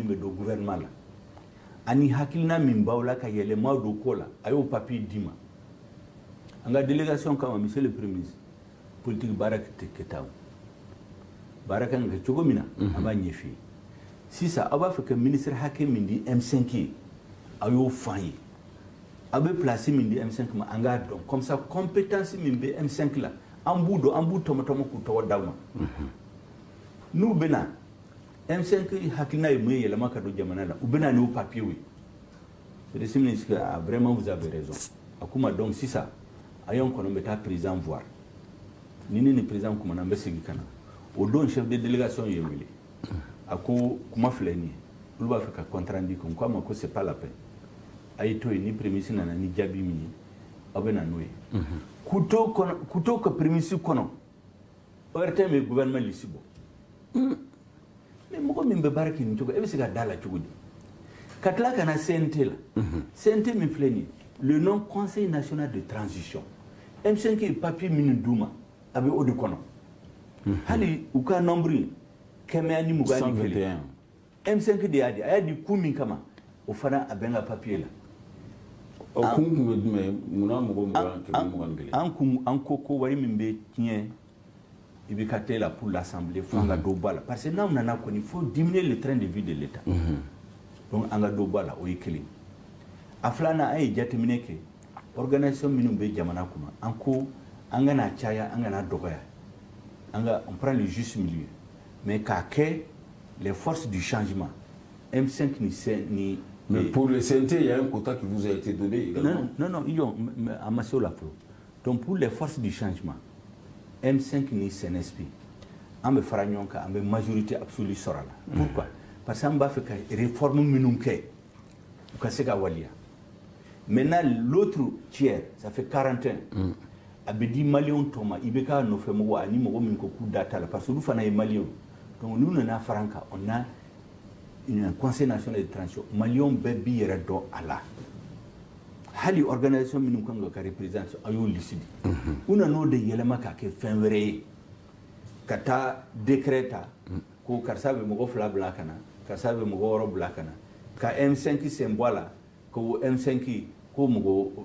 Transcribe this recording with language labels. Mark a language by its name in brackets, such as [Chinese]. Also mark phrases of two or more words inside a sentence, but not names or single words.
[Bambara] bɛ don gouvernement la ani hakilina min b'aw la ka yɛlɛma don ko la a y'o papier di ma an ka délégation kama [French] monsieur le premier ministre [Bambara] politique baara tɛ kɛ tan o baara kan ka kɛ cogo min na an b'a ɲɛf'i ye sisan aw b'a fɛ ka ministre hakɛ min di M5 ye aw y'o fɔ an ye aw bɛ place min di M5 ma an k'a dɔn [French] comme ça [Bambara] compétence min bɛ M5 la an b'u dɔn an b'u tɔmɔtɔmɔ k'u tɔgɔ d'aw ma n'u bɛna M5 hakilina ye mun ye yɛlɛma ka don jamana la u bɛna n'o papier ye [French] c'est ministre vraiment vous avez raison [Bambara] a ko ma donc sisan a y'an kɔnɔ bɛ taa [French] président voir [Bambara] ni ne ni président kumana an bɛ segin ka na o don [French] chef de délégation [Bambara] ye wele a ko kuma filɛ nin ye olu b'a fɛ ka [French] compte rendu [Bambara] ko n ko a ma ko [French] c'est pas la peine [Bambara] a ye to yen ni [French] premier ministre [Bambara] nana ni jaabi min ye aw bɛ na n'o ye k'u to ka [French] premier ministre [Bambara] kɔnɔ o yɛrɛ tɛ min gouvernement lisi bɔ mais mɔgɔ min bɛ baara kɛ nin cogo e bɛ se ka da la cogo di ka tila ka na CNT la CNT min filɛ nin ye [French] le nom conseil national de transition [Bambara] M5 ye papier minnu d'u ma a bɛ o de kɔnɔ hali u ka nombre 121 M5 de y'a di a y'a di kun min kama o fana a bɛ n ka papier la o kun tun bɛ jumɛn munna mɔgɔ 21 an ko wari min bɛ tiɲɛ i bɛ ka t'e la [French] pour l'assemblée [Bambara] fo an ka dɔ bɔ a la [French] parce que [Bambara] n'aw nana kɔni [French] il faut diminuer le train de vie de l'État [Bambara] donc an ka dɔ bɔ a la o ye kelen a filanan an ye jateminɛ kɛ organisation minnu bɛ jamana kɔnɔ an ko an kana caya an kana dɔgɔya [French] on prend le juste milieu mais [Bambara] k'a kɛ [French] les forces du changement [Bambara] M5 ni [French] mais pour le CNT il y a un quota qui vous a été donné également non à ma la pro donc pour les forces du changement M5 ni CNSP [Bambara] an bɛ fara ɲɔgɔn kan an bɛ [French] majorité absolue [Bambara] sɔrɔ a la pourquoi [French] parce que [Bambara] an b'a fɛ ka réforme minnu kɛ u ka se ka waliya [French] maintenant l'autre tiers ça fait 41 [Bambara] a bɛ di maliyɛnw tɔ ma i bɛ k'a nɔfɛ mɔgɔ ani mɔgɔ min ko k'u da t'a la [French] parce que [Bambara] olu fana ye maliyɛnw donc n'u nana fara an kan [French] on a un conseil national de transition [Bambara] maliyɛnw bɛɛ b'i yɛrɛ dɔn a la hali organisation minnu kan ka représenter ayo lisidi una no de yelema ka ke fin wéré kata décret ko karsa be mogo fla blakana karsa be mogo ro blakana ka M5 sembola ko M5 ko mogo